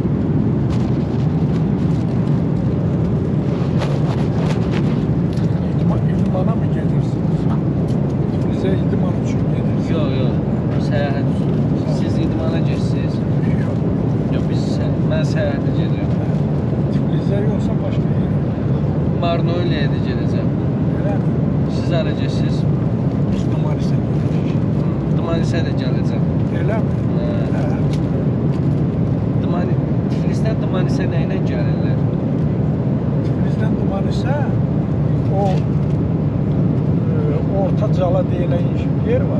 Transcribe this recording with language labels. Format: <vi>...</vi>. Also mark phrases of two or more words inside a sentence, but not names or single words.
<tr>İdmana mı gelirsiniz? Bize idman için gelirsiniz.</tr> <az>Yox, səyahət üçün. Siz idmana gedirsiniz. Yox, mən səyahətə gedirəm.</az> <tr>Tiflis'e yoksa başka yere.</tr> <az>Marnoyliyə də gedəcəm.</az> <tr>Öyle mi?</tr> <az>Siz hara gedirsiniz?</az> <tr>Biz Dumanis'e gideceğiz.</tr> <az>Dımanisə də gələcəm.</az> <tr>Öyle mi?</tr> <az>Tiflisdən Dımanisə nə ilə gəlirlər?</az> <tr>Tiflis'ten Dumanis'e o Orta Cala denilen yer var.</tr>